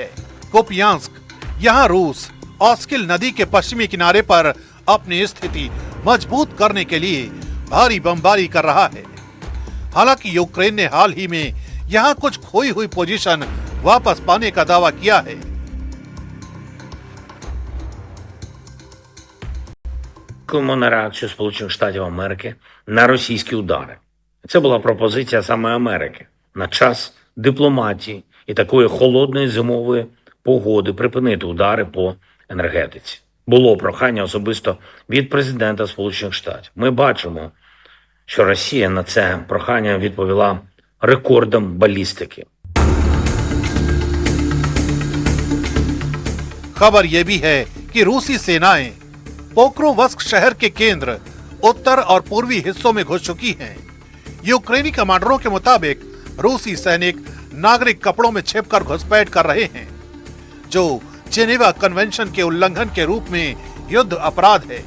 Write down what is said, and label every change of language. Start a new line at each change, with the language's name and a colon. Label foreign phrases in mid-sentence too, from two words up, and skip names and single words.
Hindi: कुपियांस्क, यहाँ रूस ऑस्किल नदी के पश्चिमी किनारे पर अपनी स्थिति मजबूत करने के लिए भारी बमबारी कर रहा है। हालांकि यूक्रेन ने हाल ही में यहाँ कुछ खोई हुई पोजीशन वापस पाने का दावा किया है।
Ukrainian: Чекаємо на реакцію Сполучених Штатів Америки на російські удари. Це була пропозиція саме Америки на час дипломатії і такої холодної зимової погоди припинити удари по енергетиці. Було прохання особисто від президента Сполучених Штатів. Ми бачимо, що Росія на це прохання відповіла рекордом балістики.
Hindi: खबर यह भी है कि रूसी सेनाएं पोक्रोवस्क शहर के केंद्र, उत्तर और पूर्वी हिस्सों में घुस चुकी हैं। यूक्रेनी कमांडरों के मुताबिक रूसी सैनिक नागरिक कपड़ों में छिपकर घुसपैठ कर रहे हैं, जो जेनेवा कन्वेंशन के उल्लंघन के रूप में युद्ध अपराध है।